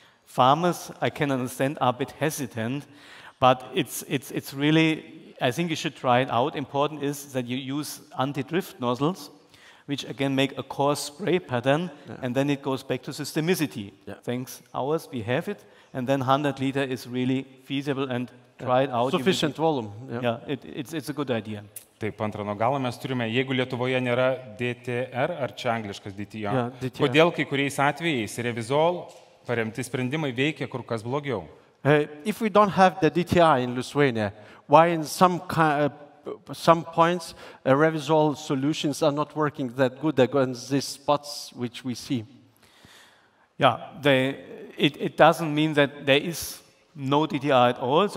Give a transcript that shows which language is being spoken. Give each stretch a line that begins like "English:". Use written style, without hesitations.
English: Farmers, I can understand, are a bit hesitant, but it's really, I think you should try it out. Important is that you use anti-drift nozzles, which again make a coarse spray pattern, and then it goes back to systemicity. Yeah. Thanks ours, we have it, and then 100 liter is really feasible, and try it out. Sufficient volume. Yeah, it's a good idea.
Lithuanian: Taip, ant rano galo mes turime, jeigu Lietuvoje nėra DTR, ar čia angliškas DTR, kodėl kai kuriais atvejais Revysol paremti sprendimai veikia kur kas blogiau?
English: If we don't have the DTR in Lithuania, why in some points, Revysol solutions are not working that good against these spots which we see? Yeah, it doesn't mean that there is no DTR at all.